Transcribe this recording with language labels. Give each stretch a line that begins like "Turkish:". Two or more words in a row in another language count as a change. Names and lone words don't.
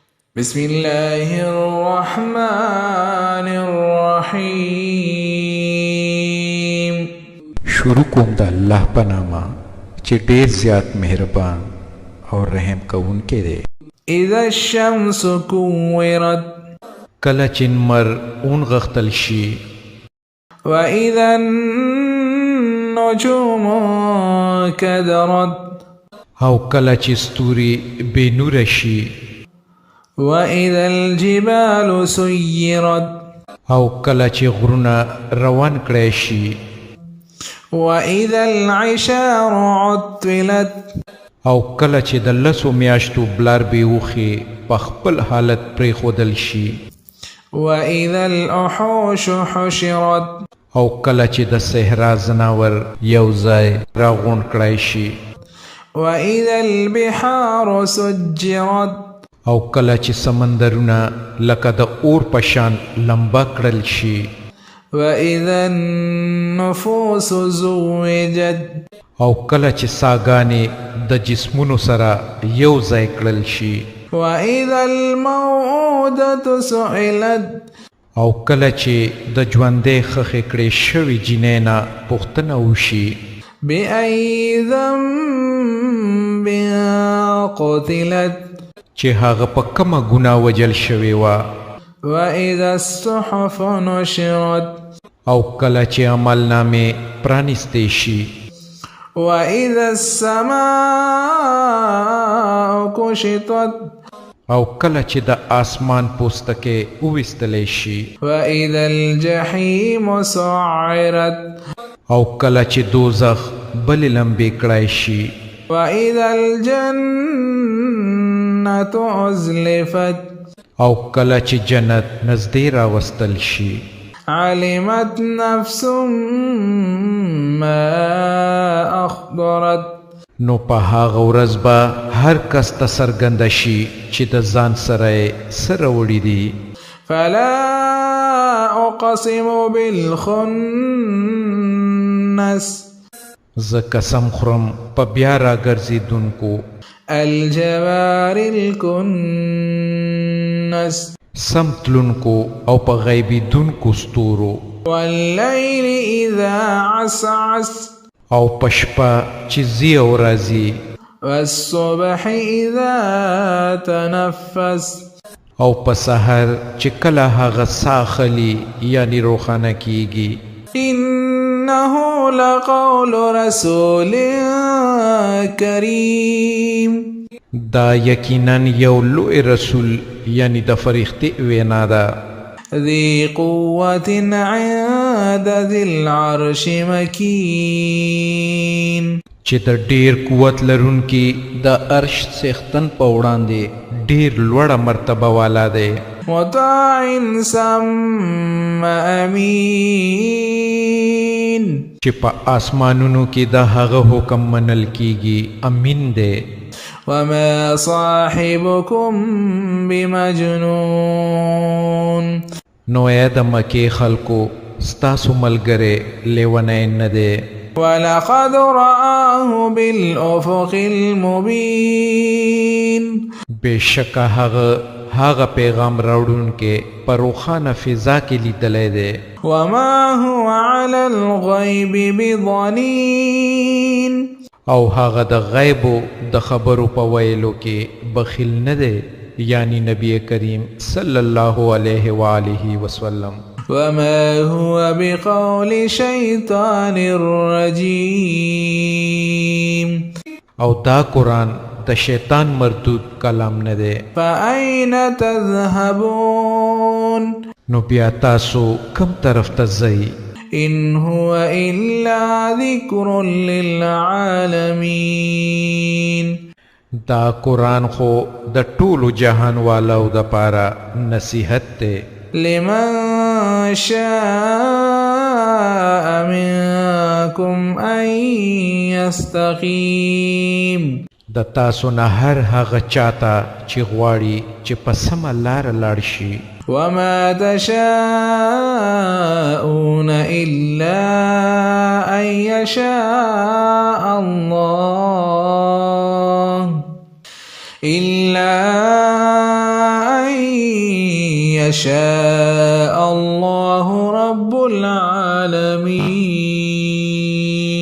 Arabic: بسم الله الرحمن الرحیم.
Pashto: شروع کوم د الله په نامه چې ډیر زیات مهربان او رحم کوونکی دی.
Arabic: اذا الشمس كورت
Pashto: کله چې نمر اونغښتل شي،
Arabic: واذا النجوم كدرت
Pashto: او کله چې ستوري بې نوره شي،
Arabic: واذا الجبال سيرت
Pashto: او کله چې غرونه روان کړی شي،
Arabic: واذا العشار عطلت
Pashto: او کله چې د لسو میاشتو بلار بې وخې په خپل حالت پرېښودل شي،
Arabic: واذا الوحوش حشرت
Pashto: او کله چې د صحرا ځناور یو ځای راغونډ کړی شي،
Arabic: واذا البحار سجرت
Pashto: او کله چې سمندرونه لکه د اور په شان لمبه کړل شي،
Arabic: واذا النفوس زوجت
Pashto: او کله چې ساګانې د جسمونو سره یو ځای کړل شي،
Arabic: واذا الموءودة سئلت
Pashto: او کله چې د ژوندې خښې کړې شوي جینۍ نه پوښتنه وشي
Arabic: بأي ذنب قتلت
Pashto: چې هغه په کومه ګناه وجل شوې وه،
Arabic: واذا الصحف نشرت
Pashto: او کله چې عملنامې پرانیستې شي،
Arabic: واذا السماء كشطت
Pashto: او کله چې د آسمان پوستکی وویستلی شي،
Arabic: واذا الجحيم سعرت
Pashto: او کله چې دوزخ بلې لمبې کړی شي،
Arabic: واذا الجنة ازلفت
Pashto: او کله چې جنت نږدې راوستل شي.
Arabic: علمت نفس ما اخبرت
Pashto: نو په هغه ورځ به هر کس ته څرګنده شي چې د ځان سره یې څه راوړي دي.
Arabic: فلا اقسم بالخنس
Pashto: زه قسم خورم په بیا راګرځېدونکو
Arabic: الجوار الكنس
Pashto: سم تلونکو او په غیبېدونکو ستورو،
Arabic: والليل اذا عسعس
Pashto: او په شپه چې ځي او راځي،
Arabic: والصبح اذا تنفس
Pashto: او په سحر چې کله هغه ساه خلي یعنی روښانه کیږي.
Arabic: انه لقول رسول کریم
Pashto: دا یقینا یو لوی رسول یعنی د فرښتې وینا ده.
Arabic: ذي قوة عند ذي العرش مكين
Pashto: چې د ډیر قوت لرونکي د عرش څښتن په وړاندې ډیر لوړه مرتبه والا دی.
Arabic: مطاع ثم امين
Pashto: چې په آسمانونو کې د هغه حکم منل کیږي، امین دی.
Arabic: وما صاحبكم بمجنون
Pashto: نو اے د مکې خلکو ستاسو ملګری لیونی نه دی.
Arabic: ولقد رآه بالأفق المبين
Pashto: بېشکه هغه پیغام راوړونکی په روښانه فضا کې لیدلی دی.
Arabic: وما هو على الغيب بضنين
Pashto: او هغه د غیبو د خبرو په ویلو کې بخیل نه دی، یعنی نبی کریم
Arabic: صلی الله علیه و آله وسلم. وما هو بقول شیطان الرجیم
Pashto: او دا قرآن د شیطان مردود کلام نه دی.
Arabic: فأين تذهبون
Pashto: نو بیا تاسو کم طرف ته ځئ؟
Arabic: إن هو إلا ذكر للعالمين
Pashto: دا قرآن خو د ټولو جهان والاو د پاره نصیحت دی.
Arabic: لمن شاء منكم أن يستقيم
Pashto: د تاسو نه هر هغه چاته چې غواړي چې په سمه لاره لاړ شي.
Arabic: وما تشاءون إلا أن يشاء الله إلا أن يشاء الله رب العالمين.